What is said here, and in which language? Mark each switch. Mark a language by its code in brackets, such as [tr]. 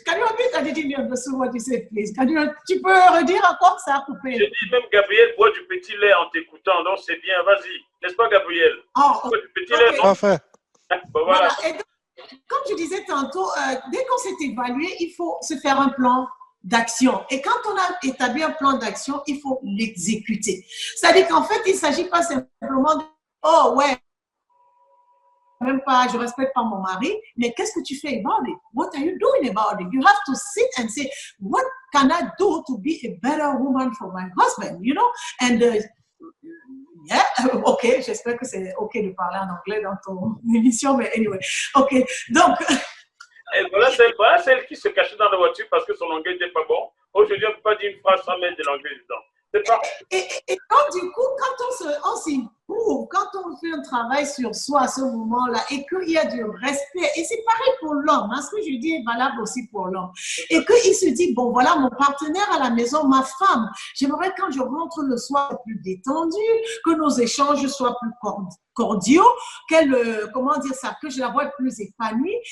[en] I didn't understand what you said, please. [fr] Tu peux redire encore, ça a coupé. J'ai dit même Gabriel boit du petit lait en t'écoutant, donc c'est bien, vas-y. N'est-ce pas, Gabriel? Oh, du petit lait, non? Parfait. Bon, voilà. Et donc, comme je disais tantôt, dès qu'on s'est évalué, il faut se faire un plan d'action. Et quand on a établi un plan d'action, il faut l'exécuter. C'est-à-dire qu'en fait, il ne s'agit pas simplement de « Oh, ouais, même pas, je respecte pas mon mari, mais qu'est-ce que tu fais [en] about it? What are you doing about it? You have to sit and say, what can I do to be a better woman for my husband, you know? And yeah, [fr] ok, j'espère que c'est ok de parler en anglais dans ton émission, mais anyway, ok, donc… Et voilà celle qui se cachait dans la voiture parce que son anglais n'était pas bon. Aujourd'hui, on ne peut pas dire une phrase sans mettre de l'anglais dedans. C'est pas… Et donc, du coup, quand on s'éprouve, quand on fait un travail sur soi à ce moment-là et qu'il y a du respect, et c'est pareil pour l'homme, hein, ce que je dis est valable aussi pour l'homme, et qu'il se dit, bon, voilà, mon partenaire à la maison, ma femme, j'aimerais quand je rentre le soir plus détendu, que nos échanges soient plus cordiaux, comment dire ça, que je la vois plus épanouie.